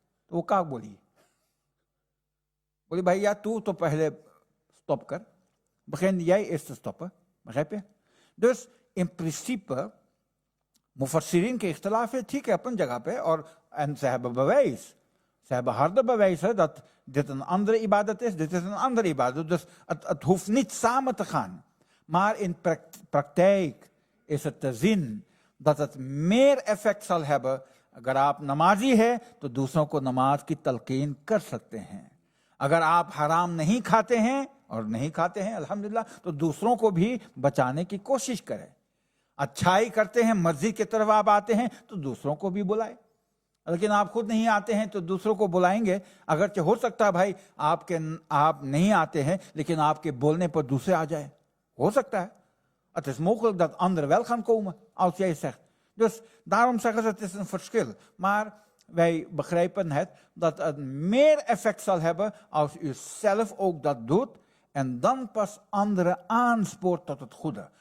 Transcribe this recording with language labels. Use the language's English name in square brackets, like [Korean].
[Urdu] تو وہ کیا بولی بھائی یا تو پہلے stop کر، [Dutch] begin jij eerst te stoppen، begrijp je؟ Dus in principe [Urdu] مفسرین کے اختلاف ہے، ٹھیک ہے اپن جگہ پہ، اور [Dutch] ze hebben bewijs، ze hebben harde bewijzen dat dit een andere ibadat is, dit is een andere ibadat. Dus het hoeft niet samen te gaan. Maar in praktijk is het te zien dat het meer effect zal hebben [Urdu] اگر آپ نمازی ہے تو دوسروں کو نماز کی تلقین کر سکتے ہیں۔ اگر آپ حرام نہیں کھاتے ہیں اور نہیں کھاتے ہیں الحمدللہ تو دوسروں کو بھی بچانے کی کوشش کریں. اچھائی کرتے ہیں, مسجد کی طرف آپ آتے ہیں تو دوسروں کو بھی بلائیں. لیکن آپ خود نہیں آتے ہیں تو دوسروں کو بلائیں گے. اگرچہ ہو سکتا ہے بھائی آپ niet آتے ہیں لیکن آپ کے بولنے پر دوسرے آ جائیں. ہو سکتا ہے. [Dutch] Het is mogelijk dat anderen wel gaan komen als jij zegt. Dus daarom zeggen ze het is een verschil. Maar wij begrijpen het dat het meer effect zal hebben als u zelf ook dat doet en dan pas anderen aanspoort tot het goede.